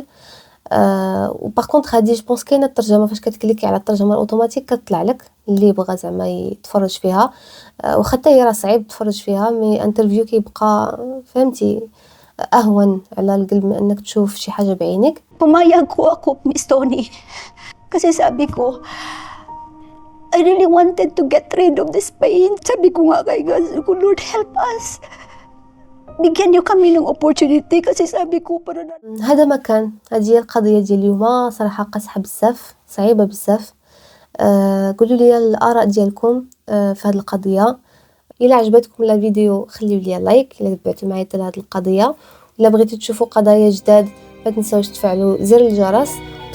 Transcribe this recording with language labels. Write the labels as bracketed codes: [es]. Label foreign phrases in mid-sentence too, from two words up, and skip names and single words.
[ar] وباغ كونطخ هادي جو بونس كاينه الترجمه، فاش كتكليكي على الترجمه الاوتوماتيك كتطلع لك اللي بغى زعما يتفرج فيها. واخا حتى هي راه صعيب تفرج فيها، مي انترفيو كيبقى فهمتي أهون على القلب من أنك تشوف شي حاجة بعينك. [tl] Pumayag ko ako, Miss Tony. Kasi sabi ko, [en] I really wanted to get rid of this pain. [tl] Sabi ko nga kay [en] God, Lord, help us. [tl] Bigyan niyo kami ng opportunity kasi sabi ko para na... [ar] هذا ما كان، هذه هي القضية ديال اليوم. صراحة قاصحة بزاف، صعيبة بزاف. قولوا لي الآراء ديالكم في هذه القضية. إلا عجبتكم الفيديو خليو لي لايك إلا تبعتوا معايا حتى لهاد القضية. إلا بغيتو تشوفوا قضايا جداد ما تنساوش تفعلوا زر الجرس.